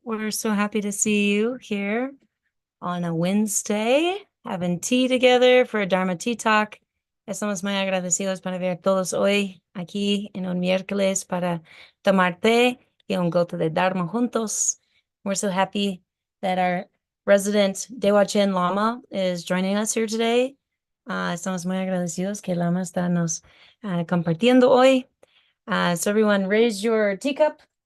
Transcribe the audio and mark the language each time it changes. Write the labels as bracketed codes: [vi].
[en] We're so happy to see you here on a Wednesday, having tea together for a Dharma Tea Talk. [es] Estamos muy agradecidos para ver todos hoy aquí en un miércoles para tomar té y un goto de Dharma juntos. [en] We're so happy that our resident Dewa Chen Lama is joining us here today. [es] Estamos muy agradecidos que Lama está nos compartiendo hoy. [en] So everyone raise your teacup.